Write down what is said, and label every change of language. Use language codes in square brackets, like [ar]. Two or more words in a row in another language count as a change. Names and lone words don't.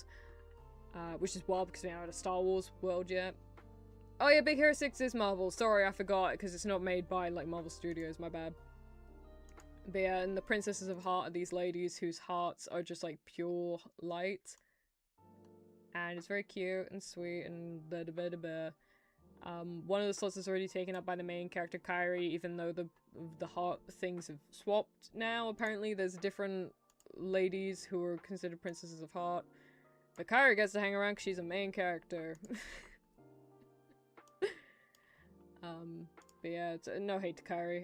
[en] Which is wild because we haven't had a Star Wars world yet. Oh yeah, Big Hero 6 is Marvel. Sorry, I forgot, because it's not made by, like, Marvel Studios, my bad. But yeah, and the Princesses of Heart are these ladies whose hearts are just, like, pure light. And it's very cute and sweet and da-da-ba-da-ba. One of the slots is already taken up by the main character, Kairi, even though the heart things have swapped now. Apparently there's different ladies who are considered Princesses of Heart. But Kairi gets to hang around because she's a main character. But yeah, it's no hate to Kairi.